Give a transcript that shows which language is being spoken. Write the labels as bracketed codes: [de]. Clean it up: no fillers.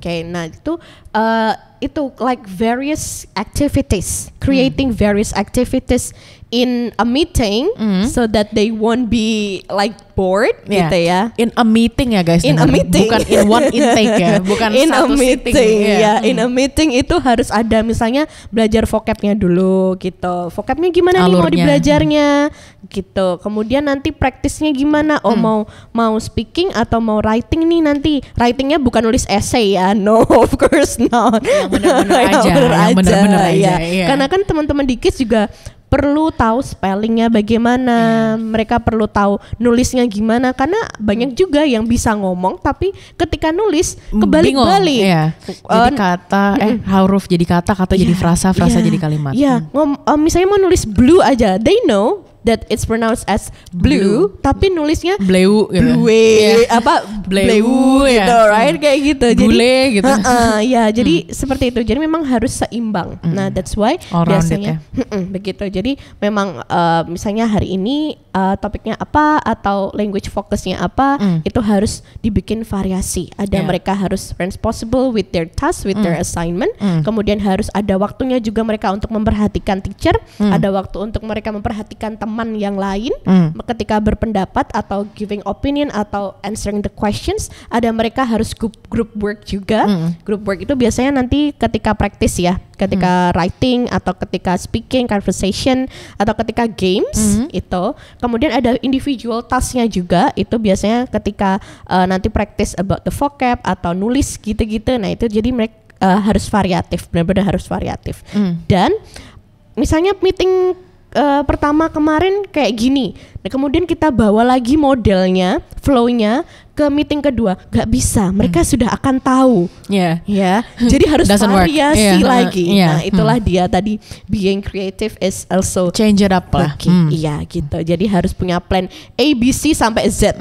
[en] Nah itu like various activities, creating various activities in a meeting so that they won't be like bored gitu ya. In a meeting ya guys. In a meeting. [id] Bukan [en] in one intake [id] ya. Bukan [en] in [id] satu [en] a meeting, sitting. [id] In a meeting itu harus ada misalnya belajar vocabnya dulu gitu. Vocabnya gimana nih mau dibelajarnya gitu. Kemudian nanti praktisnya gimana? Mau speaking atau mau writing nih nanti. Writingnya bukan nulis essay ya. [en] No, of course not. [id] Yang benar-benar aja. Karena kan teman-teman di kids juga perlu tahu spellingnya bagaimana, mereka perlu tahu nulisnya gimana, karena banyak juga yang bisa ngomong tapi ketika nulis kebalik-balik. Jadi kata huruf jadi kata jadi frasa jadi kalimat. Misalnya mau nulis blue aja, [en] they know that it's pronounced as blue, [id] tapi nulisnya bleu gitu. Bleu gitu, right? Kayak gitu. Bule gitu. Ya, jadi seperti itu. Jadi memang harus seimbang. Nah, [en] that's why [id] biasanya begitu. Jadi memang misalnya hari ini topiknya apa atau language fokusnya apa, itu harus dibikin variasi. Ada mereka harus [en] responsible with their task, with their assignment. [id] Kemudian harus ada waktunya juga mereka untuk memperhatikan teacher, ada waktu untuk mereka memperhatikan teman yang lain ketika berpendapat atau [en] giving opinion [id] atau [en] answering the questions. [id] Ada mereka harus group work juga. Group work itu biasanya nanti ketika practice ya, ketika writing atau ketika speaking, conversation atau ketika games itu. Kemudian ada individual tasknya juga, itu biasanya ketika nanti [en] practice about the vocab [id] atau nulis gitu-gitu. Nah itu jadi mereka harus variatif, benar-benar harus variatif. Dan misalnya meeting pertama kemarin kayak gini, nah kemudian kita bawa lagi modelnya, flow-nya ke meeting kedua, nggak bisa, mereka sudah akan tahu, ya, jadi harus variasi lagi. [en] Nah itulah dia tadi, being creative is also change it up lah. [id] Iya gitu, jadi harus punya plan A, B, C sampai Z,